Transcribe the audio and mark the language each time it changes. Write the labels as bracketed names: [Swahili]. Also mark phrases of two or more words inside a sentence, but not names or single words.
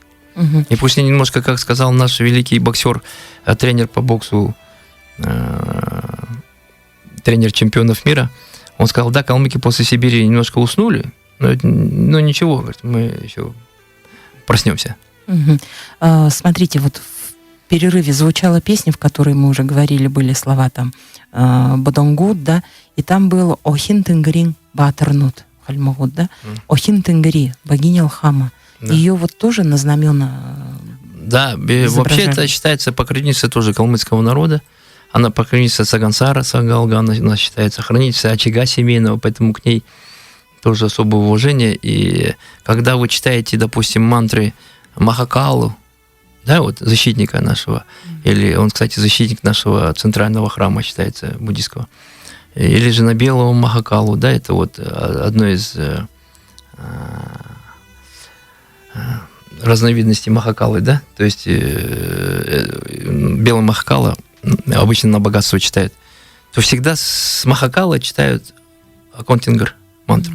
[Russian] И пусть немножко, как сказал наш великий боксер, тренер по боксу, тренер чемпионов мира, он сказал, да, калмыки после Сибири немножко уснули, но ничего, говорит, мы еще проснемся. Смотрите, вот в перерыве звучала песня, в которой мы уже говорили, были слова там «Бодонгут», да, и там было [Kalmyk] «Охин Тенгрин Батарнут», [Russian] Хальмагут, да, «Охин Тенгри», богиня Алхама. Да. Ее вот тоже на знамена. Да, вообще это считается покровительница тоже калмыцкого народа. Она покровительница Сагансара, Сагалга, она считается хранительница очага семейного, поэтому к ней тоже особое уважение. И когда вы читаете, допустим, мантры Махакалу, да, вот защитника нашего, или он, кстати, защитник нашего центрального храма считается буддийского, или же на белого Махакалу, да, это вот одно из разновидностей махакалы, да, то есть белый махакала обычно на богатство читают, то всегда с махакала читают Аконтингр мантру.